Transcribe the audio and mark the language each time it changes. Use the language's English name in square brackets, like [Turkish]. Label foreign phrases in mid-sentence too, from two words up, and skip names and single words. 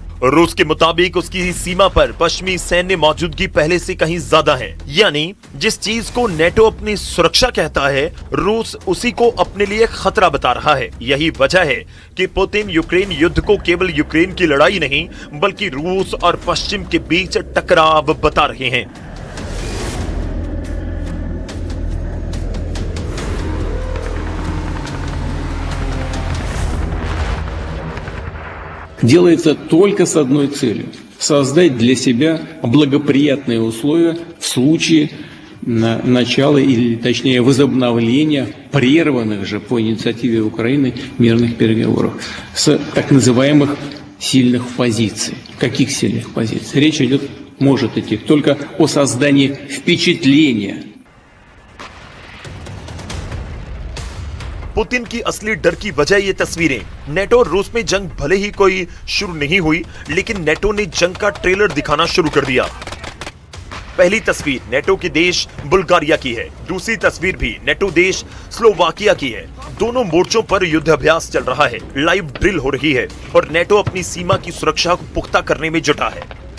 [Hindi] रूस के मुताबिक उसकी सीमा पर पश्चिमी सैन्य मौजूदगी पहले से कहीं ज्यादा है, यानी जिस चीज को नेटो अपनी सुरक्षा कहता है, रूस उसी को अपने लिए खतरा बता रहा है। यही वजह है कि पुतिन यूक्रेन युद्ध को केवल यूक्रेन की लड़ाई नहीं बल्कि रूस और पश्चिम के बीच टकराव बता रहे हैं। [Russian] делается только с одной целью – создать для себя благоприятные условия в случае начала или, точнее, возобновления прерванных же по инициативе Украины мирных переговоров с так называемых сильных позиций. Каких сильных позиций? Речь может идти только о создании впечатления. [Hindi] पुतिन की असली डर की वजह ये तस्वीरें। नेटो और रूस में जंग भले ही कोई शुरू नहीं हुई, लेकिन नेटो ने जंग का ट्रेलर दिखाना शुरू कर दिया। पहली तस्वीर नेटो के देश बुल्गारिया की है। दूसरी तस्वीर भी नेटो देश स्लोवाकिया की है। दोनों मोर्चों पर युद्धाभ्यास चल रहा है, [English] live drill [Hindi] हो रही है और नेटो अपनी सीमा की सुरक्षा को पुख्ता करने में जुटा है।